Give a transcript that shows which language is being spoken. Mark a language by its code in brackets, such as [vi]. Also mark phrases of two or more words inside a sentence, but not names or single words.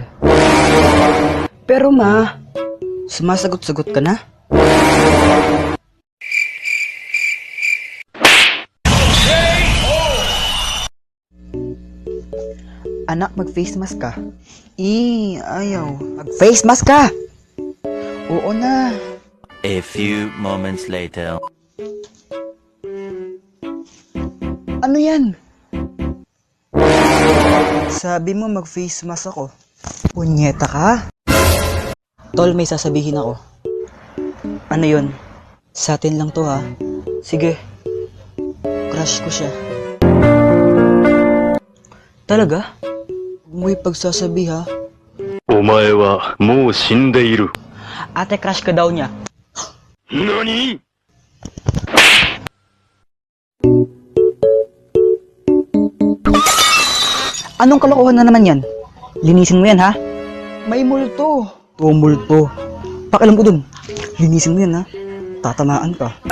[tl] Pero ma, sumasagot-sagot ka na? Anak, mag- [en] face mask [tl] ka. Ayaw. Mag- [en] face mask [tl] ka! Oo na. [en] A few moments later. [tl] Ano yan? Sabi mo mag- [en] face mask [tl] ako. Punyeta ka? Tol, may sasabihin ako. Ano yun? Sa atin lang to ha. Sige. Crush ko siya. Talaga? Huwag mo ipagsasabi ha. [ja] お前はもう死んでいる。 [tl] Ate, crush ka daw niya. [ja] 何？ [tl] Anong kalokohan na naman yan? Linisin mo yan ha? May multo. Multo. Pakialam ko dun. Linisin mo yan ha? Tatamaan ka.